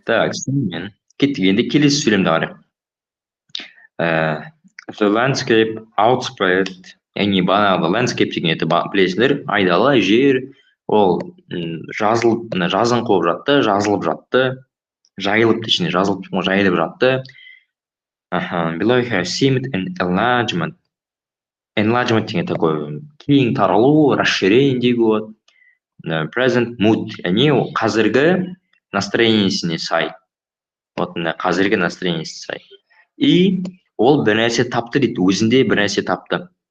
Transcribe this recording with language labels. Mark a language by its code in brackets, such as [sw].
[kk] Так, мен кеттік, енді келесі сөйлемді қарайық. [en] The landscape outspread, [kk] яғни бағанағы landscape деген еді білесіздер, айдала жер, ол жазын қойып жатты, жазылып жатты, жайылып ішіне жазылып жайылып жатты. [en] Below here seemed an enlargement. [kk] Enlargement деген такой кең таралу, расширение дейді ғой. [en] Present mood, [kk] яғни қазіргі настроениесіне сай. Вот қазіргі настроениесіне сай. И ол бір нәрсе тапты дейді, өзінде бір нәрсе тапты.